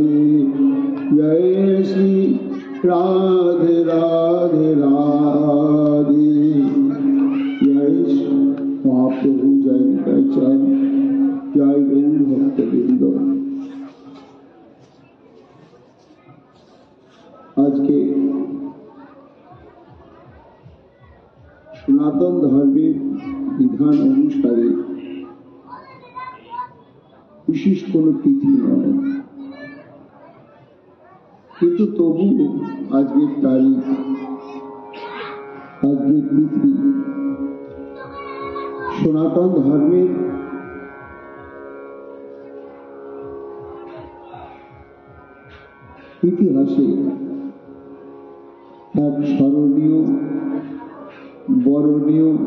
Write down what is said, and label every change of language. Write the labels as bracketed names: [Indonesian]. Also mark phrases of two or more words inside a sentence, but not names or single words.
[Bangla] জয় শ্রী রাধে রাধে রাধে জয় মহাপ্রভু জয় কৈচন জয় গৌর ভক্তবৃন্দ আজ কে সনাতন ধর্মের বিধান অনুসারে বিশেষ কোনো তিথি নয় কিন্তু তবু আজকের তারিখ আজকের তিথি সনাতন ধর্মের ইতিহাসে এক স্মরণীয় বরণীয়